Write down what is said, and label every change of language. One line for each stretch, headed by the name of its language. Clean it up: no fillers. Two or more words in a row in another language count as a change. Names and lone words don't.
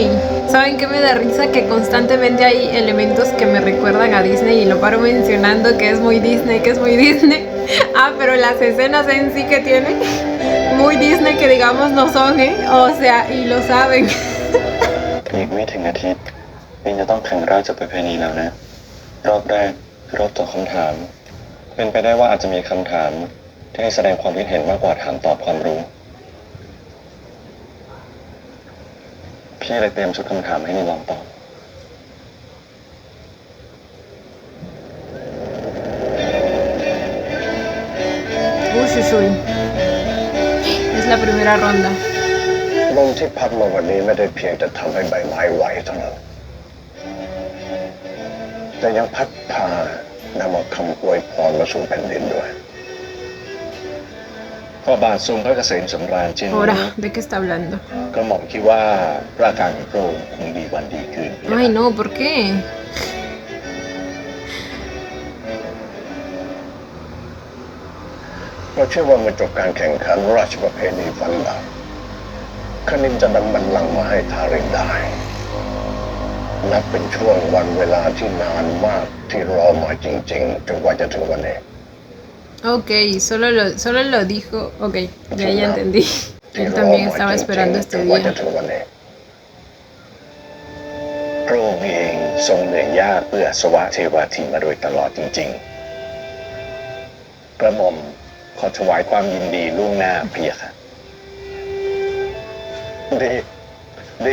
Spanish: ¿Saben qué me da risa? Que constantemente hay elementos que me recuerdan a Disney y lo paro mencionando que es muy Disney, que es muy Disney. Ah, pero las escenas en sí que tiene muy Disney que digamos no son, ¿eh? O sea, y lo saben.
Thai: อีกไม่ถึงอาทิตย์นิงจะต้องแข่งราชประเพณีแล้วนะรอบแรกคือรอบตอบคำถามเป็นไปได้ว่าอาจจะมีคำถามที่ให้แสดงความคิดเห็นมากกว่าถามตอบความรู้พี่เลยเตรียมชุดคำถามให้นิงลองตอบ
Spanish: Uy. Es la primera ronda.
Thai: ลมที่พัดมาวันนี้ไม่ได้เพียงแต่ทำให้ใบไม้ไหวเท่านั้นแต่ยังพัดพานำเอาคำอวยพรมาสู่แผ่นดินด้วยพระบาททรงพระเกษมสำราญเช่นนี้
Spanish: Ahora, ¿de qué está hablando?
Thai: ก็หม่อมคิดว่าร่างกายของพระองค์คงดีวันดีคืน
Spanish: Ay, no, ¿por qué?
Thai: เราเชื่อว่าเมื่อจบการแข่งขันราชประเพณีฟันดาบคณินจะนำบัลลังก์มาให้ทารินได้นับเป็นช่วงวันเวลาที่นานมากที่รอมาจริงๆจนกว่าจะถึงวันนี้
Spanish: ¿Y Ok, solo lo dijo. Ok, ya entendí. Él también estaba esperando este
Thai: จนกว่า
Spanish: día.
Thai: จะถึงวันนี้พระองค์เองทรงเหนื่อยยากเพื่อสวะเทวาทีมาโดยตลอดจริงๆกระหม่อมขอถวายความยินดีล่วงหน้าพระยะค่ะดี